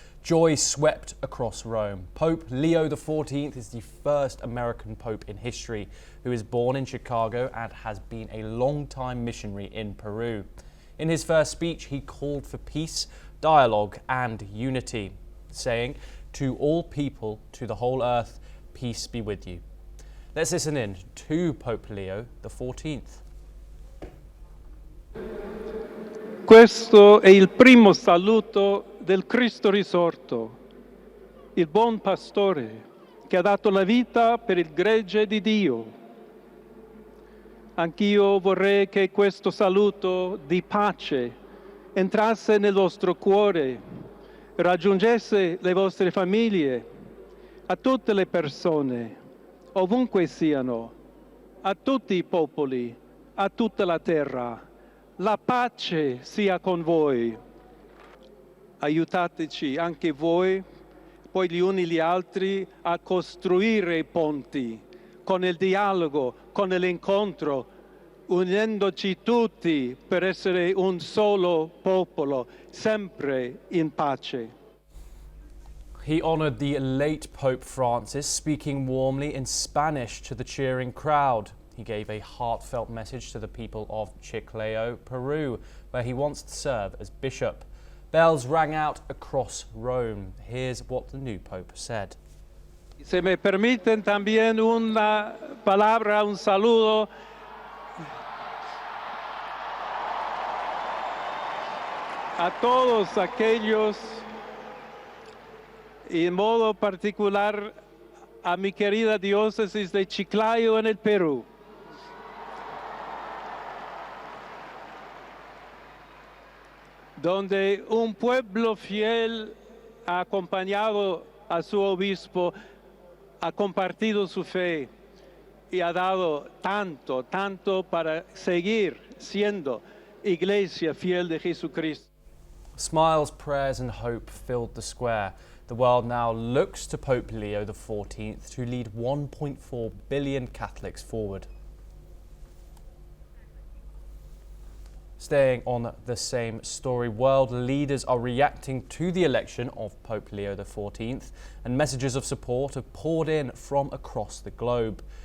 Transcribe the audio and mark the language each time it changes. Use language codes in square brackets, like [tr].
[en] Joy swept across Rome. Pope Leo XIV is the first American pope in history who is born in Chicago and has been a long-time missionary in Peru. In his first speech, he called for peace, dialogue and unity, saying, "To all people, to the whole earth, peace be with you." Let's listen in to Pope Leo XIV. [it] questo è il primo saluto del Cristo risorto, il buon pastore che ha dato la vita per il gregge di Dio. Anch'io vorrei che questo saluto di pace entrasse nel vostro cuore, raggiungesse le vostre famiglie, a tutte le persone, ovunque siano, a tutti i popoli, a tutta la terra. La pace sia con voi. Aiutateci anche voi, poi gli uni gli altri, a costruire i ponti con il dialogo, con l'incontro, unendoci tutti per essere un solo popolo, sempre in pace. [en] He honoured the late Pope Francis, speaking warmly in Spanish to the cheering crowd. He gave a heartfelt message to the people of Chiclayo, Peru, where he wants to serve as bishop. Bells rang out across Rome. Here's what the new Pope said. [es] Se me permiten también una palabra, un saludo a todos aquellos, y en modo particular a mi querida diócesis de Chiclayo en el Perú. Donde un pueblo fiel ha acompañado a su obispo, ha compartido su fe y ha dado tanto para seguir siendo iglesia fiel de Jesucristo. [en] Smiles, prayers and hope filled the square. The world now looks to Pope Leo XIV to lead 1.4 billion Catholics forward. Staying on the same story, world leaders are reacting to the election of Pope Leo XIV, and messages of support have poured in from across the globe.